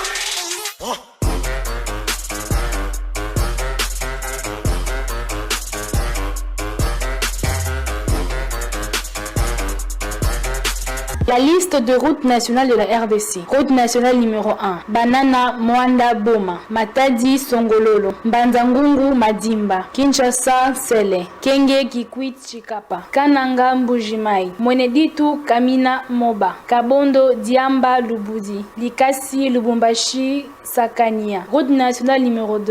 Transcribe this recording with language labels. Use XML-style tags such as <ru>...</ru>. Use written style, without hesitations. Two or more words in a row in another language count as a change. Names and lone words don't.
<fr>La liste de routes nationales de la RDC. Route nationale numéro 1. Banana Mwanda Boma. Matadi Songololo. Mbanzangungu Madimba. Kinshasa Sele. Kenge Kikwit Chikapa. Kananga Mbujimai. Mweneditu Kamina Moba. Kabondo Diamba Lubudi. Likasi Lubumbashi Sakania. Route nationale numéro 2.</fr>